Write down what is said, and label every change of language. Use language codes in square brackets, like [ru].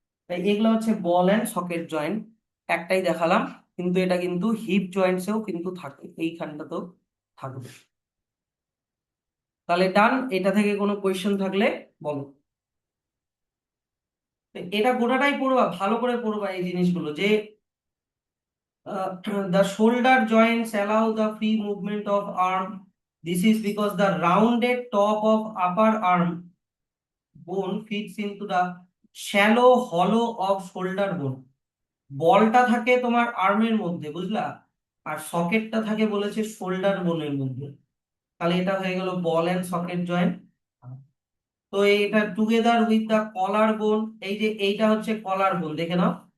[bn] তাই এগুলো হচ্ছে বল এন্ড সকেট জয়েন্ট। একটাই দেখালাম, কিন্তু এটা কিন্তু হিপ জয়েন্টসেও কিন্তু থাকে, এইখানটাতেও থাকবে। তাহলে ডান। এটা থেকে কোনো কোয়েশ্চেন থাকলে বলো। এটা গোটাটাই পড়বা, ভালো করে পড়বা এই জিনিসগুলো, যে [en] the shoulder joints allow the free movement of arm. This is because the rounded top of upper arm bone fits into the shallow hollow of shoulder bone. [bn] বলটা থাকে তোমার আর্মের মধ্যে, বুঝলা? আর সকেটটা থাকে বলেছে শোল্ডার বোনের মধ্যে। তাহলে এটা হয়ে গেল বল এন্ড সকেট জয়েন্ট। তো এটা টুগেদার উইথ দা কলার বোন, এই যে এইটা হচ্ছে কলার বোন, দেখে নাও।